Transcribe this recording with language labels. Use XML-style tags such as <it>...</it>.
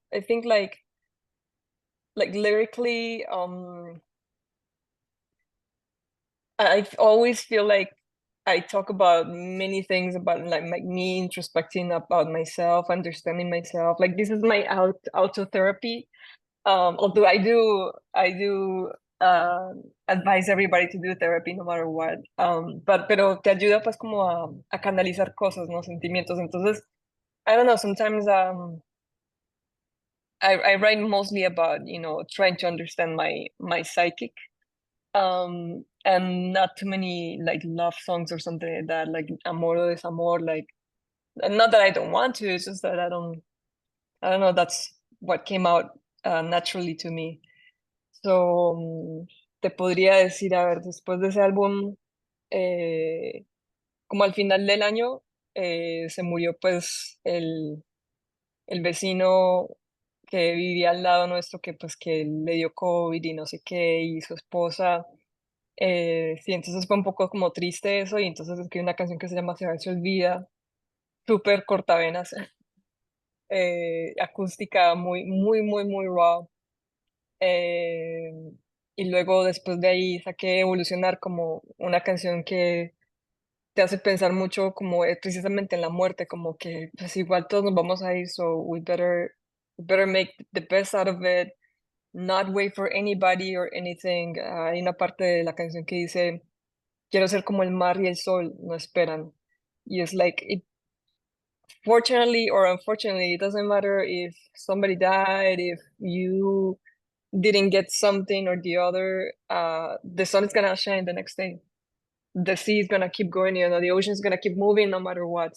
<en>I think like lyrically, I always feel like I talk about many things about like me introspecting about myself, understanding myself. Like this is my auto therapy. Although I do uh, advise everybody to do therapy no matter what.</en> <es>Pero te ayuda pues como a canalizar cosas, ¿no? Sentimientos.</es> <en>Entonces, I don't know, sometimes I write mostly about, trying to understand my psychic. And not too many like love songs or something like that, like</en> <es>amor o desamor,</es> <en>like not that I don't want to, it's just that I don't know, that's what came out naturally to me.</en> <es>So, te podría decir, a ver, después de ese álbum, como al final del año, se murió pues el vecino que vivía al lado nuestro, que pues que le dio COVID y no sé qué, y su esposa. Sí, entonces fue un poco como triste eso, y entonces escribí una canción que se llama Se olvida, súper cortavenas, acústica, muy, muy, muy, muy raw. Eh, y luego después de ahí saqué Evolucionar como una canción que te hace pensar mucho como precisamente en la muerte, como que pues igual todos nos vamos a ir,</es> <en>so we better make the best out of it, not wait for anybody or anything.</en> <es>Hay una parte de la canción que dice, quiero ser como el mar y el sol, no esperan. Y es</es> <en>like, fortunately or unfortunately, it doesn't matter if somebody died, if you didn't get something or the other, the sun is gonna shine the next day. The sea is gonna keep going, the ocean is gonna keep moving no matter what.</en>